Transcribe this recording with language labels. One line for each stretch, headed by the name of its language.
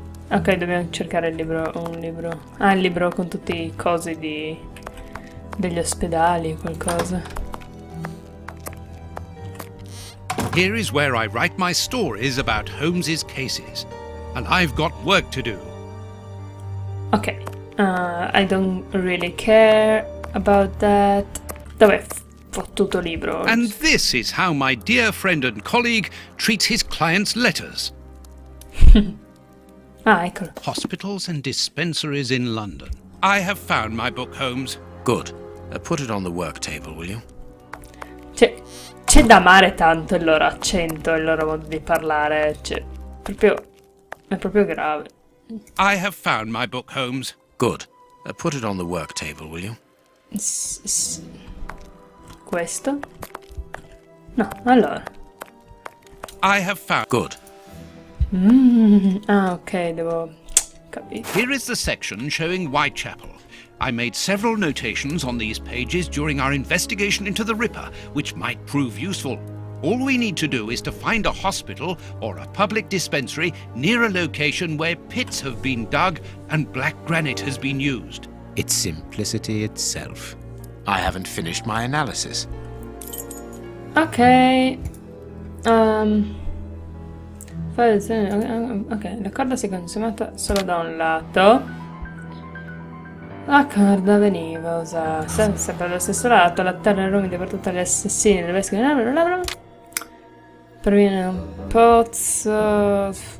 Italian: ok, dobbiamo cercare il libro, un libro. Ah, il libro con tutti i cosi degli ospedali, qualcosa.
English: Here is where I write my stories about Holmes's cases. And I've got work to do. Ok, I don't really care about that.
Italian: Dov'è fottuto libro?
English: And this is how my dear friend and colleague treats his clients' letters.
Italian: Ah, eccolo.
English: Hospitals and dispensaries in London. I have found my book, Holmes. Good. Put it on the work table, will you?
Italian: C'è da amare tanto il loro accento, il loro modo di parlare. È proprio grave.
English: I have found my book, Holmes. Good. Put it on the work table, will you?
Italian: Questo? No, allora.
English: I have found... Good.
Italian: Ah, ok, devo... capire.
English: Here is the section showing Whitechapel. I made several notations on these pages during our investigation into the Ripper, which might prove useful. All we need to do is to find a hospital or a public dispensary near a location where pits have been dug and black granite has been used. It's simplicity itself. I haven't finished my analysis. Ok.
Italian: Ok, la corda si è consumata solo da un lato. La corda veniva usata sempre allo stesso lato, la terra era umida per tutte le assassine, le vescovi proviene da un pozzo.